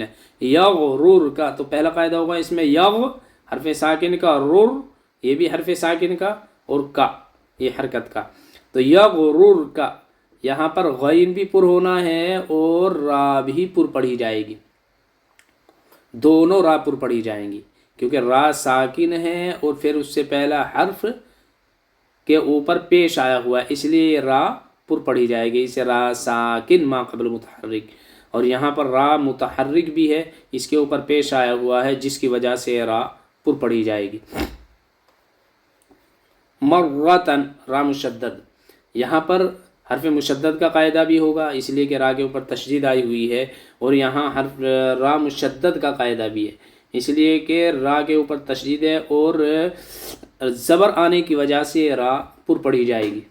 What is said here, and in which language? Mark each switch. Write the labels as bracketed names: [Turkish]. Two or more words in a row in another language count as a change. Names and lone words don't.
[Urdu] یغرر کا، تو پہلا قاعدہ ہوگا اس میں یغ حرف ساکن کا، رر یہ بھی حرف ساکن کا، اور کا یہ حرکت کا، تو یغرر کا یہاں پر غین بھی پر ہونا ہے اور را بھی پر پڑھی جائے گی، دونوں را پر پڑھی جائیں گی۔ کیونکہ را ساکن ہے اور پھر اس سے پہلا حرف کے اوپر پیش آیا ہوا ہے، اس لیے را پر پڑھی جائے گی، اسے را ساکن ما قبل متحرک. اور یہاں پر را متحرک بھی ہے، اس کے اوپر پیش آیا ہوا ہے، جس کی وجہ سے را پر پڑھی جائے گی. مرتن را مشدد، یہاں پر حرف مشدد کا قاعدہ بھی ہوگا اس لیے کہ را کے اوپر تشدید آئی ہوئی ہے، اور یہاں حرف را مشدد کا قاعدہ بھی ہے اس لیے کہ را کے اوپر تشدید ہے اور زبر آنے کی وجہ سے را پر پڑھی جائے گی.